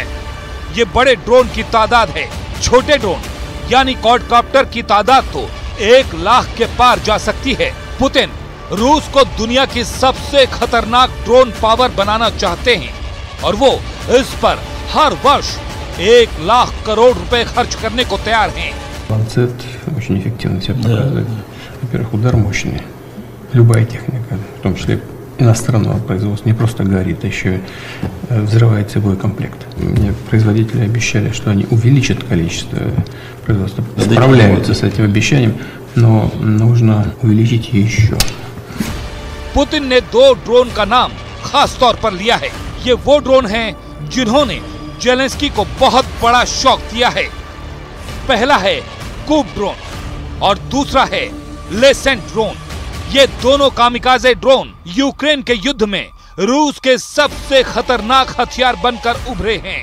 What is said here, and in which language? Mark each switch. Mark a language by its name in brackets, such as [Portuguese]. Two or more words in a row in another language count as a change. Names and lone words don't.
[Hindi] ये बड़े ड्रोन की तादाद है। छोटे ड्रोन यानी क्वाडकॉप्टर की तादाद तो 1 लाख के पार जा सकती है। पुतिन रूस को दुनिया की सबसे खतरनाक ड्रोन पावर बनाना चाहते हैं और वो इस पर हर वर्ष 1 लाख करोड़ रुपए खर्च करने को तैयार हैं। [Russian] Lancet очень эффективно себя показывает. Во-первых, удар мощный. Любая техника, в том числе иностранного производства, не просто горит, а еще взрывается боекомплект. Мне производители обещали, что они увеличат количество производства. Справляются с этим обещанием, но нужно увеличить еще. [Hindi] पुतिन ने 2 ड्रोन का नाम खास तौर पर लिया है। ये वो ड्रोन हैं जिन्होंने ज़ेलेंस्की को बहुत बड़ा शॉक दिया है। पहला है कूप ड्रोन और दूसरा है लेसेंट ड्रोन। ये दोनों कामिकाज़े ड्रोन यूक्रेन के युद्ध में रूस के सबसे खतरनाक हथियार बनकर उभरे हैं।